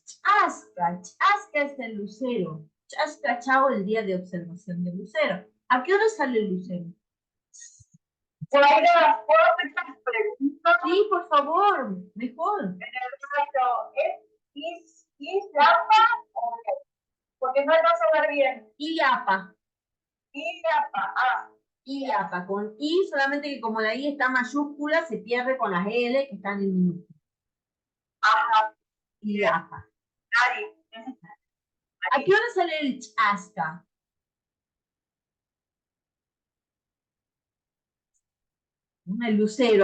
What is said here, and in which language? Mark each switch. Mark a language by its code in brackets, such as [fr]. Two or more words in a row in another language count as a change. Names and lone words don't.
[es] Chasca, chasca es el lucero. Chasca, chao, el día de observación del lucero. ¿A qué hora sale el lucero? ¿puedo hacer preguntas? Sí, por favor, mejor. En el rayo, ¿es Yapa o no? Porque no lo sé ver bien. Iapa. Yapa, Iapa, con I, solamente que como la I está mayúscula, se pierde con las L que están en minúscula. ajá, Iapa. Ari. ¿A qué hora sale el chasca? El lucero.